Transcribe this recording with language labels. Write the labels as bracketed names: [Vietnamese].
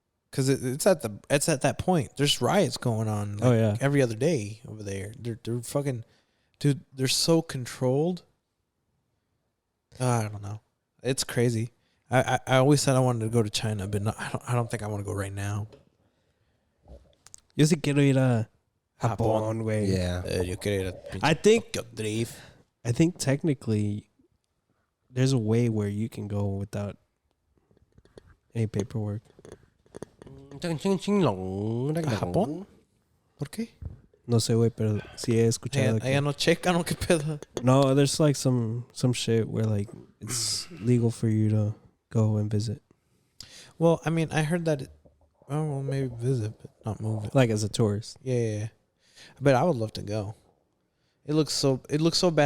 [English] Because it's at that point. There's riots going on. Like, every other day over there. They're fucking, dude. They're so controlled. I don't know. It's crazy. I always said I wanted to go to China, but I don't think I want to go right now. [Spanish] Yo sí quiero ir a Japón, güey. [English] Yeah. [Spanish] Yo quiero ir a [English] I think Drift. I think technically there's a way where you can go without any paperwork. [Spanish] ¿Japón? ¿Por qué? No sé, güey, pero sí he escuchado. Allá no checan o qué pedo. [English] No, there's like some shit where like it's legal for you to go and visit. Well, I mean, I heard that. Well, maybe visit, but not move it. Like as a tourist. Yeah. But I would love to go. It looks so badass